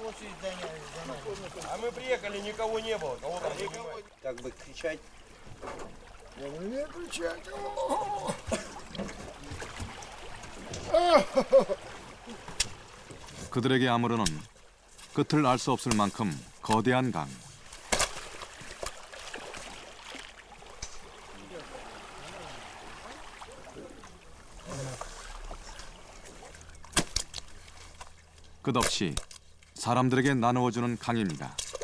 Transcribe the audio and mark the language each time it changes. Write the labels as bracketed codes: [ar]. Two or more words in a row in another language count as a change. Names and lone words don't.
[ru] А мы приехали, никого не было. Кого там никого? Как бы кричать. Я не умею кричать. [ko] 그들에게 아무르는 끝을 알 수 없을 만큼 거대한 강. 끝없이 사람들에게 나누어주는 강입니다.